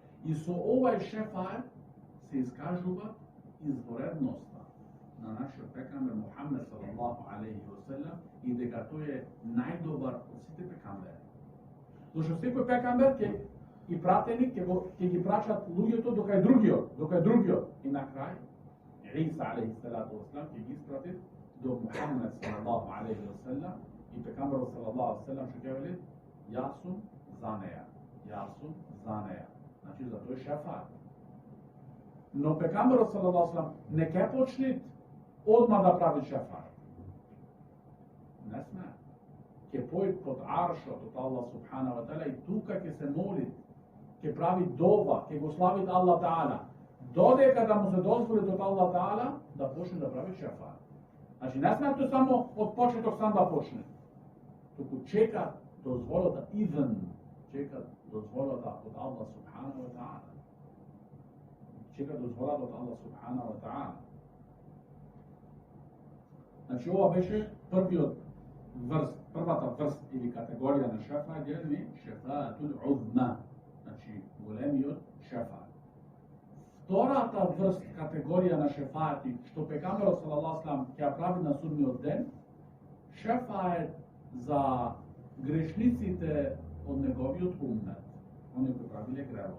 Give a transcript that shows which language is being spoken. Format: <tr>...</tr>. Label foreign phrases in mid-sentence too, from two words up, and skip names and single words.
<mk>И со овај шефаат се искажува изворедноста на нашиот пекамбер Мухаммед</mk> <ar>صلى الله عليه وسلم</ar> <mk>и дека тој е најдобар од сите пекамбери. Зашто секој пекамбер ќе и пратеник ќе ги прачат луѓето до кај другиот. И на крај Иса</mk> <ar>عليه الصلاة والسلام</ar> <mk>ќе ги испрати до Мухаммед</mk> <ar>صلى الله عليه وسلم</ar> <mk>и пекамберот</mk> <ar>صلى الله عليه وسلم</ar> <mk>што ќе вели јас сум за неа. Значи за тој шефаат. Но пекамберот</mk> <ar>صلى الله عليه وسلم</ar> <mk>не ќе почне одма да прави шефаат. Не сме. Ќе појд под аршот од</mk> <ar>الله سبحانه وتعالى</ar> <mk>и тука ќе се моли, ќе прави дова, ќе го слави</mk> <ar>الله تعالى,</ar> <mk>додека да му се дозволи од</mk> <ar>الله تعالى</ar> <mk>да почне да прави шефаат. Значи не сме тоа само од почеток сам да почне. Туку чека дозволата чека дозволата од</mk> <ar>الله سبحانه وتعالى.</ar> <mk>Чека дозволата од</mk> <ar>الله سبحانه وتعالى.</ar> <mk>Значи ова беше првата врст или категорија на шефаат, е</mk> <ar>الشفاعة العظمى,</ar> <mk>значи големиот шефаат. Втората врст категорија на шефаати, што пекамберот</mk> <ar>صلى الله عليه وسلم</ar> <mk>ќе прави на судниот ден, шефаат за грешниците од неговиот уммет, оние кои правиле гревови.</mk>